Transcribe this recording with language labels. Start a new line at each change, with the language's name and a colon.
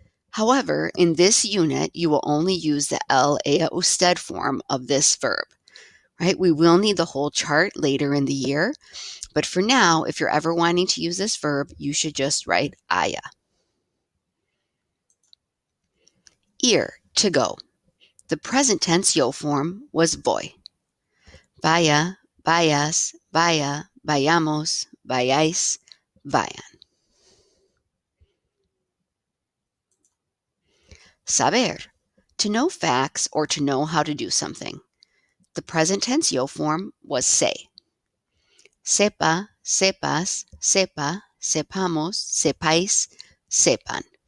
English: However, in this unit, you will only use the el, ea, usted form of this verb. Right? We will need the whole chart later in the year, but for now, if you're ever wanting to use this verb, you should just write haya. Ir, to go. The present tense yo form was voy.
Spanish: Vaya, vayas, vaya, vayamos, vayáis, vayan.
English: Saber, to know facts or to know how to do something. The present tense yo form was say.
Spanish: Sepa, sepas, sepa, sepamos, sepáis, sepan.